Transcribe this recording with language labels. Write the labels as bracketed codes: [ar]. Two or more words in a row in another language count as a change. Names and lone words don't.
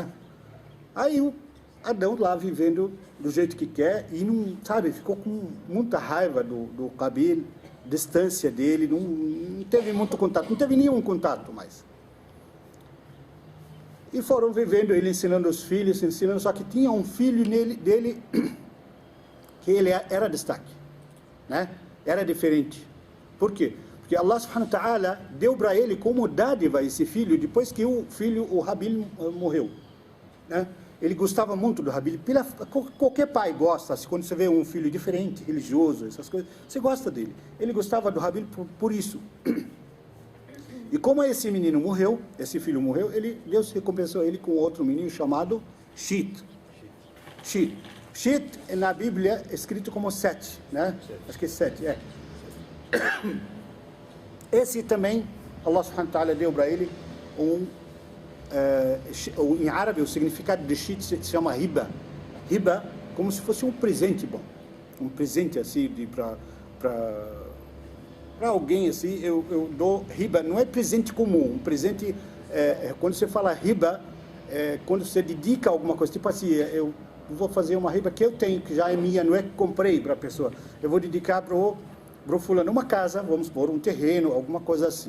[pt] Aí o Adão lá vivendo do jeito que quer e não, sabe, ficou com muita raiva do cabelo, distância dele, não teve muito contato, não teve nenhum contato mais. E foram vivendo, ele ensinando os filhos, só que tinha um filho dele que ele era destaque, né? Era diferente. Por quê? Porque [ar] الله سبحانه وتعالى [pt] deu para ele como dádiva esse filho, depois que o Habil morreu, né? Ele gostava muito do Habil. Qualquer pai gosta, quando você vê um filho diferente, religioso, essas coisas, você gosta dele. Ele gostava do Habil por isso. E como esse menino morreu, esse filho morreu, Deus recompensou ele com outro menino chamado Shit. Shit na Bíblia é escrito como 7, né? Acho que é 7, é. Esse também, [ar] الله سبحانه وتعالى [pt] deu para ele em árabe, o significado de Shit se chama riba. Riba, como se fosse um presente bom. Um presente assim, para alguém assim, eu dou riba, não é presente comum, um presente, quando você fala riba, quando você dedica alguma coisa, tipo assim, eu vou fazer uma riba que eu tenho, que já é minha, não é que comprei para a pessoa, eu vou dedicar para o fulano uma casa, vamos supor, um terreno, alguma coisa assim.